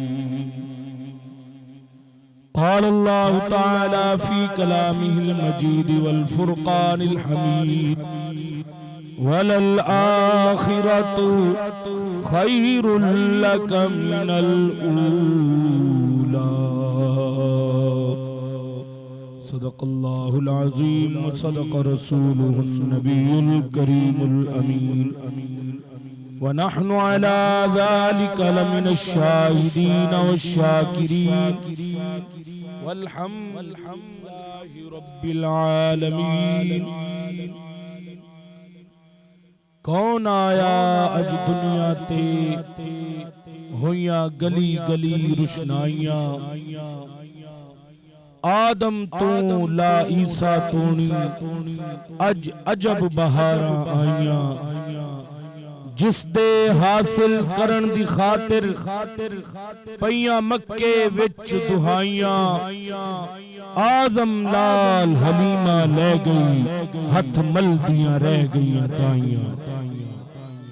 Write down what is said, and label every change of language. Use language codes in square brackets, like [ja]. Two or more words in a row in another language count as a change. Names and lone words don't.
[ar] قال الله تعالى في كلامه المجيد والفرقان الحميد وللآخرة خير لك من الأولى صدق الله العظيم وصدق رسوله النبي الكريم الأمين ونحن على ذلك لمن الشاهدين والشاكرين والحمد لله رب العالمين. [pa] کون آیا اج دنیا تے ہویا گلی گلی روشنائیاں آدم توں لا عیسیٰ تونی اج عجب بہاراں آئیاں جس دے حاصل کرن دی خاطر پئیاں مکے وچ دہائیاں آزم لال حلیمہ لے گئی ہتھ ملدیاں رہ گئیاں تائیاں